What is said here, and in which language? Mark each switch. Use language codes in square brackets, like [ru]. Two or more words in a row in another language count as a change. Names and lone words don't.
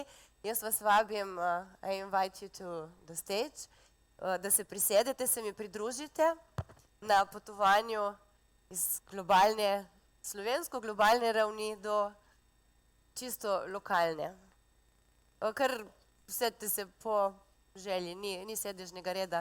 [sl] Jaz vas vabim, [en] I invite you to the stage, [sl] da se prisedete, se mi pridružite na potovanju iz globalne, slovensko-globalne ravni do čisto lokalne. Kar usedite se po želji, ni sedežnega reda.